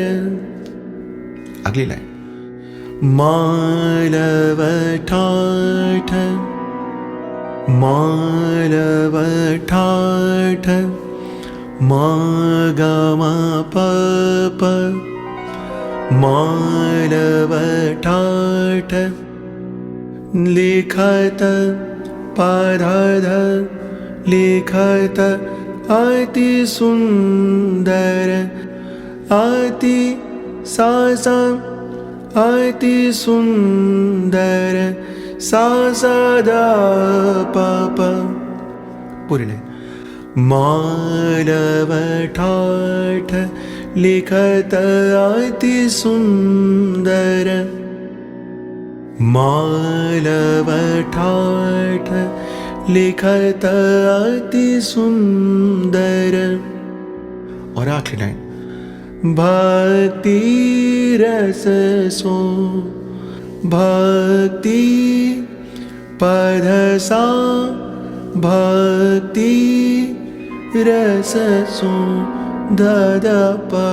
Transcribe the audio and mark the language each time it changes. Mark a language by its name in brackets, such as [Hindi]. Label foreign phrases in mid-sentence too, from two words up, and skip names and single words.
[Hindi] अगली लाइन मालव ठाठ मालव ठाठ मा ग म प प मालव ठाठ लिखत पध ध लिखत अति सुंदर अति सा सा अति सुंदर सा सा द प प पूरी लाइन मालव ठाठ लिखत अति सुंदर मालव ठाठ लिखत अति सुंदर। और आखिरी लाइन भक्ति रस सो भक्ति पद सा भक्ति रस सो द द प